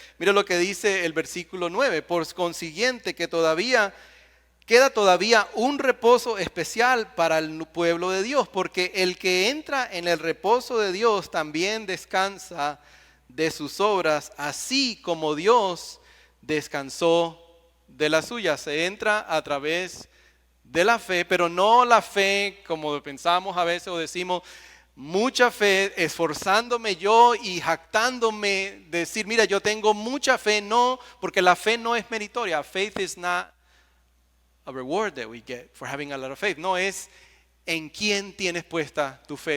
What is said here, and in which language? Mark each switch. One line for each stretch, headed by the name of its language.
Spanish: Mire lo que dice el versículo 9. Por consiguiente que queda todavía un reposo especial para el pueblo de Dios, porque el que entra en el reposo de Dios también descansa de sus obras, así como Dios descansó de la suya. Se entra a través de la fe, pero no la fe como pensamos a veces o decimos, mucha fe, esforzándome yo y jactándome, decir, mira, yo tengo mucha fe, no, porque la fe no es meritoria.
English: Faith is not a reward that we get for having a lot of faith.
Spanish: No, es en quién tienes puesta tu fe.